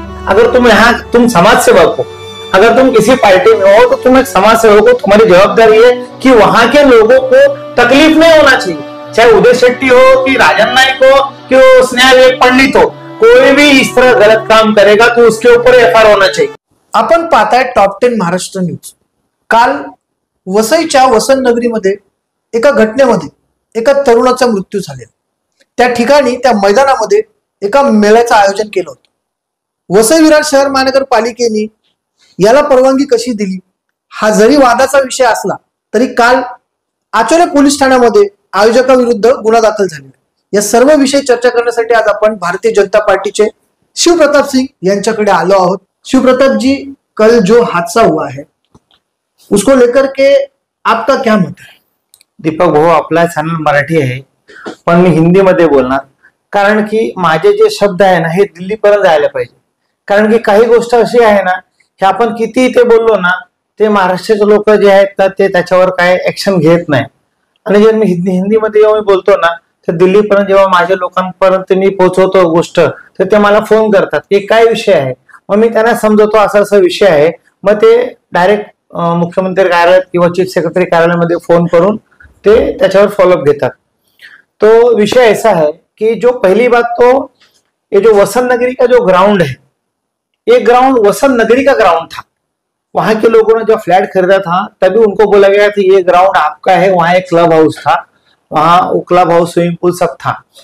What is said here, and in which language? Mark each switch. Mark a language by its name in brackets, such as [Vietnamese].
[Hindi] अगर तुम यहाँ तुम समाज सेवक हो, अगर तुम किसी पार्टी में हो तो तुम एक समाज सेवक हो, तुम्हारी जवाबदारी है कि वहां के लोगों को तकलीफ नहीं होना चाहिए। चाहे उदय शेट्टी हो कि राजन नाईक हो कि स्नेहा पंडित हो, कोई भी इस तरह गलत काम करेगा तो उसके ऊपर एफआयआर होना चाहिए। [Marathi] आपण पाहताय टॉप 10 महाराष्ट्र न्यूज। काल वसईच्या वसंत नगरीमध्ये एका घटनेमध्ये एका तरुणाचा मृत्यू झालेला। त्या ठिकाणी त्या मैदानामध्ये एका मेळ्याचं आयोजन केलं होतं। वसई विरार शहर महानगरपालिकेने याला परवानगी कशी दिली हा जरी वादाचा विषय असला तरी काल आचोले पोलीस ठाण्यामध्ये आयोजकाविरुद्ध गुन्हा दाखल झालेला। या सर्व विषय चर्चा करण्यासाठी आज आपण भारतीय जनता पार्टीचे शिवप्रताप सिंह यांच्याकडे आलो आहोत। [Hindi] शिवप्रताप जी, कल जो हादसा हुआ है उसको लेकर के आपका क्या मत है? [Marathi] दीपक भाऊ, आपला चॅनल मराठी आहे पण मी हिंदी मध्ये बोलणार, कारण की माझे जे शब्द आहे ना हे दिल्लीपर्यंत जायला पाहिजे। कारण की काही गोष्ट अशी आहे ना की आपण किती ते बोललो ना ते महाराष्ट्राचे लोक जे आहेत ना ते त्याच्यावर काय ऍक्शन घेत नाही। आणि जे मी हिंदी मध्ये जेव्हा मी बोलतो ना तर दिल्लीपर्यंत जेव्हा माझ्या लोकांपर्यंत मी पोहोचवतो गोष्ट तर ते मला फोन करतात की काय विषय आहे, मग मी त्यांना समजवतो असा असा विषय आहे, मग ते डायरेक्ट मुख्यमंत्री कार्यालयात किंवा चीफ सेक्रेटरी कार्यालयामध्ये फोन करून ते त्याच्यावर फॉलोअप घेतात। [Hindi] तो विषय ऐसा है कि जो पहली बात तो ये जो वसंत नगरी का जो ग्राउंड है, ये ग्राउंड वसंत नगरी का ग्राउंड था। वहां के लोगों ने जो फ्लैट खरीदा था तभी उनको बोला गया कि ये ग्राउंड आपका है। वहां एक क्लब हाउस था, वहां क्लब हाउस स्विमिंग पूल सब था।